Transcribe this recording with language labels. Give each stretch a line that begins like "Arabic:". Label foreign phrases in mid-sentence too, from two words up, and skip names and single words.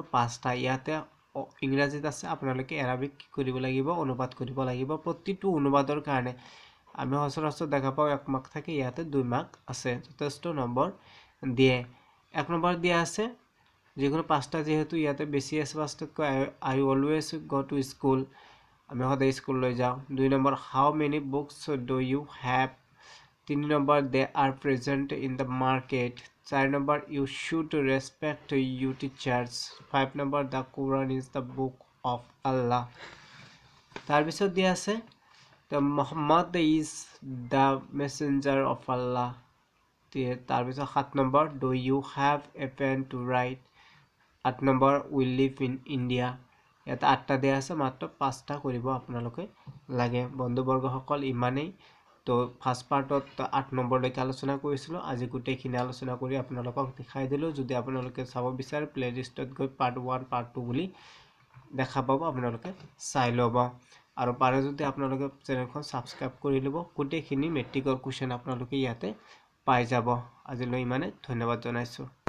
Assamese: 5টা ইয়াতে ইংৰাজীত আছে আপোনালোকে আৰবিক কি কৰিব লাগিব অনুবাদ কৰিব লাগিব প্ৰতিটো অনুবাদৰ কাৰণে আমি সচৰাচৰ দেখা পাও 1 মাৰ্ক থাকে ইয়াতে 2 মাৰ্ক আছে যথেষ্ট নম্বৰ দিয়ে 1 নম্বৰ দিয়া আছে যিকোনো 5টা যেহেতু ইয়াতে বেছি আছে 5টাতকৈ
English: I always go to school
Assamese: আমি সদায় স্কুললৈ যাওঁ 2 নম্বৰ
English: how many books do you have
Assamese: 3 নম্বৰ
English: they are present in the market
Assamese: 4 নম্বৰ
English: you should respect you teachers
Assamese: 5 নম্বৰ
English: the Quran is the book of Allah
Assamese: তাৰ পিছত দিয়া আছে
English: the Muhammad is the messenger of Allah
Assamese: তাৰ পিছত 7 নম্বৰ
English: do you have a pen to write
Assamese: 8 নম্বৰ
English: we live in India
Assamese: ইয়াতে 8টা দিয়া আছে মাত্ৰ 5টা কৰিব আপোনালোকে লাগে বন্ধুবৰ্গসকল ইমানেই তো ফাৰ্স্ট পাৰ্টত 8 নম্বৰলৈকে আলোচনা কৰিছিলো আজি গোটেইখিনি আলোচনা কৰি আপোনালোকক দেখাই দিলো যদি আপোনালোকে চাব বিচাৰে প্লেলিষ্টত গৈ পাৰ্ট 1 পাৰ্ট 2 বুলি দেখা পাব আপোনালোকে চাই ল'ব আৰু পাৰে যদি আপোনালোকে চেনেলখন সাবস্ক্ৰাইব কৰি ল'ব গোটেইখিনি মেট্ৰিকৰ কোৱেশ্চন আপোনালোকে ইয়াতে পাই যাব আজিলৈ ইমানে ধন্যবাদ জনাইছো